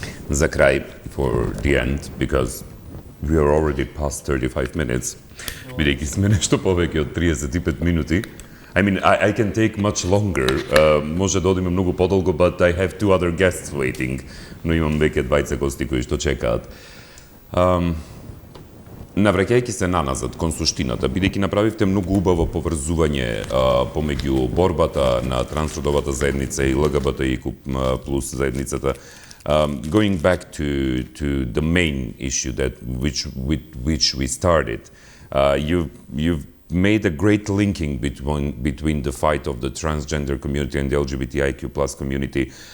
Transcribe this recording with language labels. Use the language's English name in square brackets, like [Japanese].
[Macedonian] За крај, [English] for the end, because we are already past 35 minutes, [Macedonian] бидејќи сме нешто повеќе од 35 минути. [English] I mean, I can take much longer. [Macedonian] Може да одиме многу подолго, [English] but I have two other guests waiting. [Macedonian] Но имам веќе двајца гости кои што чекаат. Навраќајќи се наназад кон суштината, бидејќи направивте многу убаво поврзување помеѓу борбата на трансродовата заедница и ЛГБТИQ плюс заедницата, [English] going back to the main issue with which we started, you've made a great linking between the fight of the transgender community and the LGBTIQ plus community,